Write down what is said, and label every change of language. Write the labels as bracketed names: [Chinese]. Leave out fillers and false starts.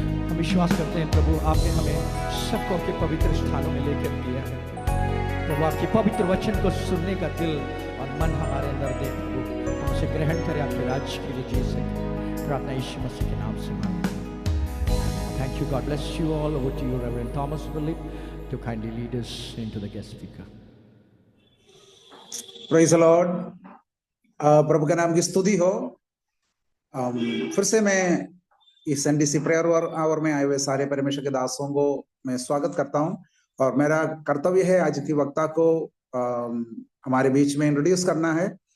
[Hindi] हम विश्वास करते हैं प्रभु, आपने हमें सबको के पवित्र स्थानों में लेकर दिया है। प्रभु, आपके पवित्र वचन को सुनने का दिल और मन हमारे अंदर दे प्रभु, हम उसे ग्रहण करें, आपके राज्य के लिए जी सकें। प्रार्थना यीशु मसीह के नाम से मांगते हैं। [English] Thank you. God bless you all. Over to you, Reverend Thomas Philip, to kindly lead us into the guest speaker. Praise the Lord. [Hindi] प्रभु के नाम की स्तुति हो। फिर से मैं इस एनडीसी प्रेयर आवर में आए हुए सारे परमेश्वर के दासों को मैं स्वागत करता हूं, और मेरा कर्तव्य है आज की वक्ता को हमारे बीच में इंट्रोड्यूस करना है।